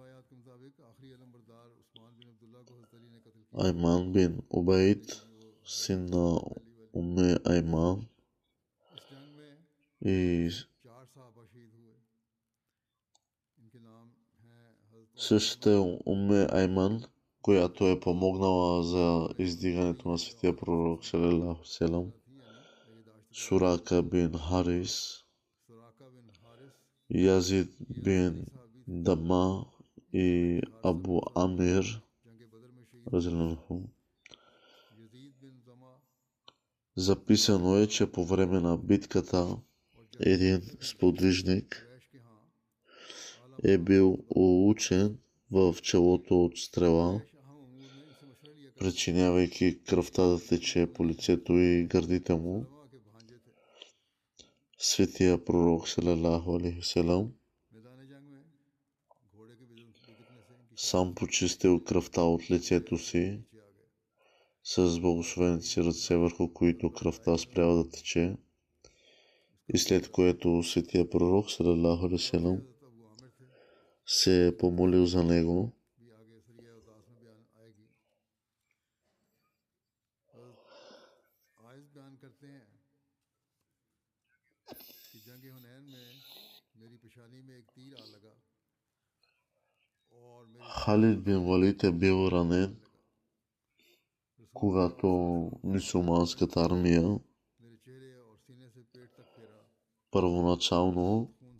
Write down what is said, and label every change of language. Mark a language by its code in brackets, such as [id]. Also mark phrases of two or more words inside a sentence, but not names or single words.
[bg] Айман бин Убайд, син на Умме Айман, и същата Умме Айман, която е помогнала за издигането на светия пророк [ar] صلى الله سلام, [bg] Сурака бин Харис, Язид бин Дама и Абу Амир. Записано е, че по време на битката един сподвижник е бил улучен в челото от стрела, причинявайки кръвта да тече по лицето и гърдите му. Светия пророк [ar] صلى الله عليه وسلم [bg] сам почистил кръвта от лицето си с благословените си ръце, върху които кръвта спряла да тече, и след което светия пророк [ar] صلى الله عليه وسلم [bg] се е помолил за него. Халид бин Валид е бил ранен, когато мюсюлманската армия първоначално